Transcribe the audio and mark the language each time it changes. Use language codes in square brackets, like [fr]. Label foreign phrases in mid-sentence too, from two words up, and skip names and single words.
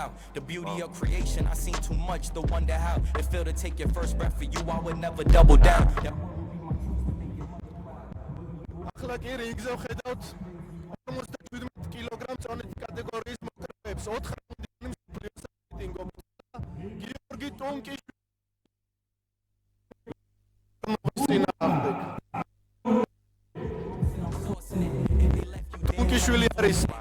[en] out. The beauty of creation, I seen too much to wonder how it feel to take your first breath for you. I would never double down. [ka] ახლა კი რინგზე ვხედავთ 57 კილოგრამ წონით კატეგორიის მოკრეებს 4 რაუნდიანი მსოფლიოს რეიტინგով გიორგი ტუნკიშვილი არის